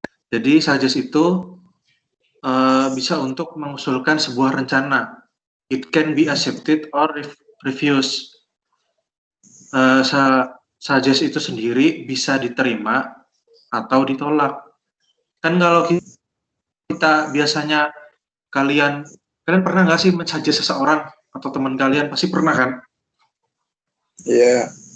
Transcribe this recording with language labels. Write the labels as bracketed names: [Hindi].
[Indonesian] Jadi suggest itu bisa untuk mengusulkan sebuah rencana. [English] It can be accepted or refused. [Indonesian] Suggest itu sendiri bisa diterima atau ditolak. Kan kalau kita biasanya kalian pernah nggak sih men-suggest seseorang atau teman kalian, pasti pernah kan? Iya.